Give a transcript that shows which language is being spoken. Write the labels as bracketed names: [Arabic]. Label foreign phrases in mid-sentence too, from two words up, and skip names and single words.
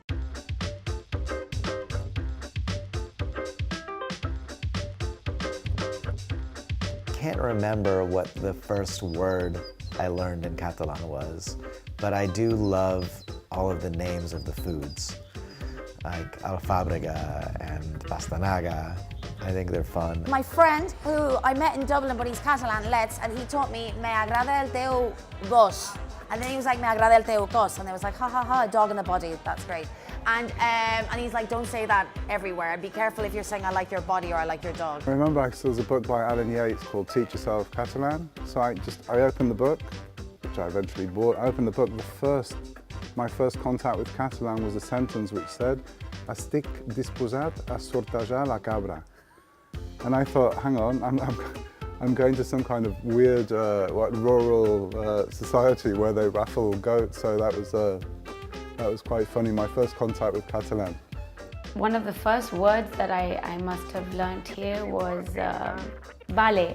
[English] I can't remember what the first word I learned in Catalan was, but I do love all of the names of the foods, like alfàbrega and pastanaga. I think they're fun. My friend, who I met in Dublin, but he's Catalan, Let's, and he taught me, [Catalan] me agrada el teu gos. [English] And then he was like, [Catalan] me agrada el teu cos. [English] And I was like, ha ha ha, a dog in the body, that's great. And he's like, don't say that everywhere. Be careful if you're saying I like your body or I like your dog. I remember there was a book by Alan Yates called Teach Yourself Catalan. So I opened the book, which I eventually bought. I opened the book, my first contact with Catalan was a sentence which said, [Catalan] estic disposat a sortejar la cabra. [English] And I thought, hang on, I'm going to some kind of weird rural society where they raffle goats, so that was quite funny, my first contact with Catalan. One of the first words that I must have learned here was vale.